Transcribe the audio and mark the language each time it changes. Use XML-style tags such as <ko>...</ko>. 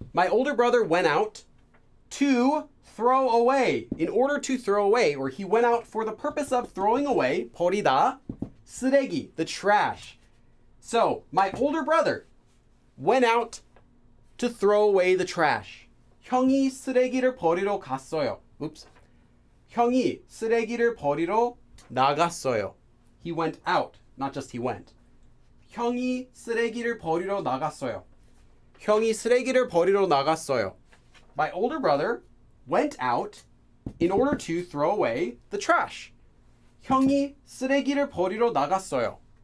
<en>My older brother went out to throw away, in order to throw away, or he went out for the purpose of throwing away, 버리다, 쓰레기, the trash. So, my older brother went out to throw away the trash.</en> <ko>형이 쓰레기를 버리러 갔어요.</ko> <en>Oops.</en> <ko>형이 쓰레기를 버리러 나갔어요.</ko> <en>He went out, not just he went.</en> <ko>형이 쓰레기를 버리러 나갔어요. 형이 쓰레기를 버리러 나갔어요.</ko> <en>My older brother went out in order to throw away the trash.</en> <ko>형이 쓰레기를 버리러 나갔어요.</ko>